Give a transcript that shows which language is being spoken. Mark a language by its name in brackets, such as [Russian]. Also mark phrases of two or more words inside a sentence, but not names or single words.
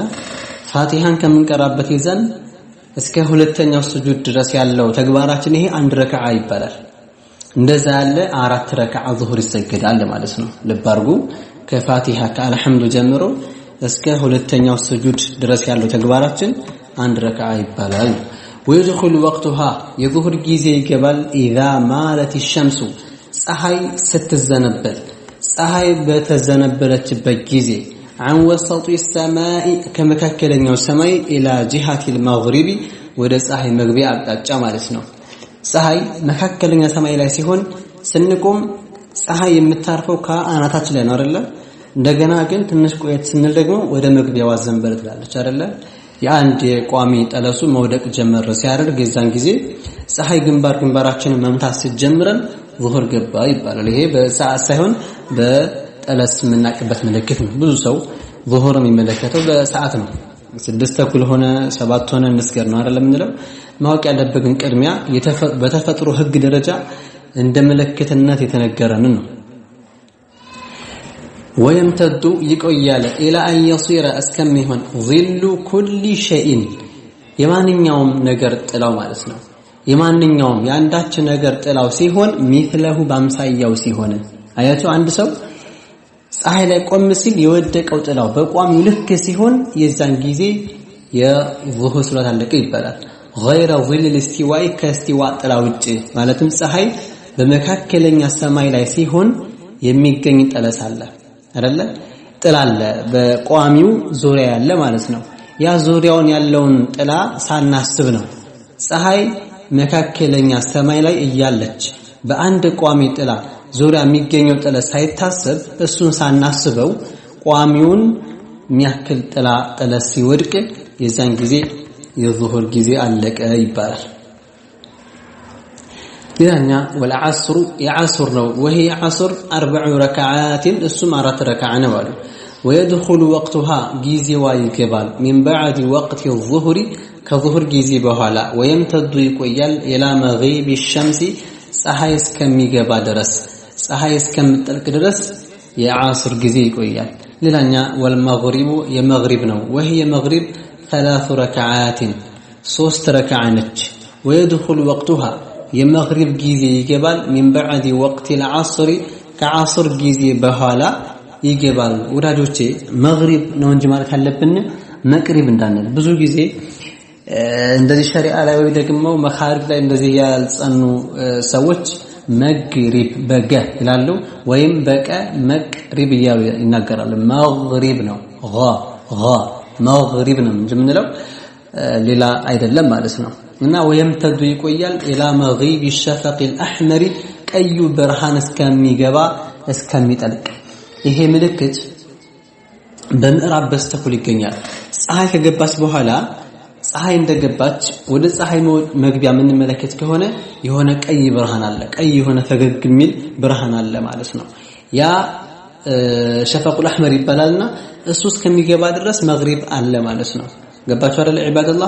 [Amharic] ፋቲሃን ከምንቀራበት ይዘን እስከ ሁለተኛው ስጁድ ድረስ ያለው ተግባራችን ይሄ አንድ ረካዓ ይባላል። እንደዛ ያለ 4 ረካዓ ዙሁር ይሰገዳል ማለት ነው። ልብ አድርጉ። ከፋቲሃ ከአልሐምዱ ጀምሮ እስከ ሁለተኛው ስጁድ ድረስ ያለው ተግባራችን አንድ ረካዓ ይባላል። [Arabic] ويدخل وقتها [Amharic] የዙሁር ጊዜ ይገባል [Arabic] اذا مالت الشمس [Amharic] ፀሐይ ስትዘነበል። ፀሐይ በተዘነበለችበት ጊዜ [Arabic] عن وسط السماء [Amharic] ከመካከለኛው ሰማይ [Arabic] الى جهة المغرب [Amharic] ወደ ፀሐይ መግቢያ አቅጣጫ ማለት ነው። ፀሐይ መካከለኛ ሰማይ ላይ ሲሆን ስንቆም ፀሐይ የምታርፈው ከአናታችን ላይ ነው አይደለ? እንደገና ግን ትንሽ ቆየት ስንል ደግሞ ወደ መግቢያው ዘንበል ትላለች አይደለ? የአንድ ቋሚ ጠለሱ መውደቅ ጀመረ ሲያደርግ የዛን ጊዜ ፀሐይ ግንባራችንን መምታት ሲጀምረን ዙሁር ገባ ይባላል። ይሄ በሰዓት ሳይሆን በጠለስ የምናቅበት ምልክት ነው። ብዙ ሰው ዙሁር የሚመለከተው በሰዓት ነው። 6 ተኩል ሆነ 7 ሆነ እንስገር ነው አይደለም እንለው። ማወቅ ያለብን ቅድሚያ በተፈጥሮ ህግ ደረጃ እንደ ምልክትነት የተነገረን ነው። ويمتد ይቆያል [Arabic] الى ان يصير [Amharic] እስከሚሆን [Arabic] ظل كل شيء [Amharic] የማንኛውም ነገር ጥላው ማለት ነው። የማንኛውም ያንዳች ነገር ጥላው ሲሆን مثله በአምሳያው ሲሆን አያችሁ፣ አንድ ሰው ፀሐይ ላይ ቆም ሲል የወደቀው ጥላው በቋሚው ልክ ሲሆን የዛን ጊዜ የዙሁር ሶላት አለቀ ይባላል። [Arabic] غير ظل الاستواء [Amharic] ከእስቲዋء ጥላ ውጪ ማለትም ፀሐይ በመካከለኛ ሰማይ ላይ ሲሆን የሚገኝ ጠለስ አለ አይደለ? ጥላ አለ በቋሚው ዙሪያ ያለ ማለት ነው። ያ ዙሪያውን ያለውን ጥላ ሳናስብ ነው ፀሐይ መካከለኛ ሰማይ ላይ እያለች በአንድ ቋሚ ጥላ ዙሪያ የሚገኘው ጥላ ሳይታሰብ እሱን ሳናስበው ቋሚውን የሚያክል ጥላ ሲወድቅ የዛን ጊዜ የዙሁር ጊዜ አለቀ ይባላል። ሌላኛ والعصر የዓስር ነው። [Arabic] وهي عصر 40 ركعات [Amharic] እሱም 4 ረካዓ ነው አሉ። [Arabic] ويدخل وقتها [Amharic] ጊዜዋ ይገባል [Arabic] من بعد وقت الظهر [Amharic] ከظهر ጊዜ በኋላ ويمتد ይቆያል [Arabic] الى مغيب الشمس [Amharic] ፀሐይ እስከሚገባ ድረስ ፀሐይ እስከምትጠልቅ ድረስ የዓስር ጊዜ ይቆያል። ሌላኛ والمغرب የመግሪብ ነው። [Arabic] وهي مغرب 3 ركعات [Amharic] 3 ረካዓ ነች። [Arabic] ويدخل وقتها [Amharic] የመግሪብ ጊዜ ይገባል [Arabic] من بعد وقت العصر [Amharic] ከዓስር ጊዜ በኋላ ይገባል። ወዳጆቼ መግሪብ ነው እንጂ ማለት ያለብን መቅሪብ እንዳንል። ብዙ ጊዜ እንደዚህ ሸሪዓ ላይ ወይ ደግሞ መኻሪጅ ላይ እንደዚህ ያልጸኑ ሰዎች መግሪብ በገ ይላሉ ወይም በቀ መቅሪብ እያሉ ይናገራሉ። መግሪብ ነው መግሪብ ነው እንጂ የምንለው ሌላ አይደለም ማለት ነው። እና ወይምተዱ ይቆያል [Arabic] إلى مغرب الشفق الأحمر [Amharic] ቀዩ ብርሃን እስከሚገባ እስከሚጠልቅ። ይሄ ምልክት በምዕራብ በስተኩል ይገኛል። ፀሐይ ከገባች በኋላ ፀሐይ እንደገባች ወደ ፀሐይ መግቢያ ምን መለከት ከሆነ የሆነ ቀይ ብርሃን አለ፣ ቀይ የሆነ ፈገግ የሚል ብርሃን አለ ማለት ነው። ያ [Arabic] الشفق الأحمر [Amharic] ይባላልና እሱ እስከሚገባ ድረስ መግሪብ አለ ማለት ነው። ገባችሁ አይደል ዒባደላህ?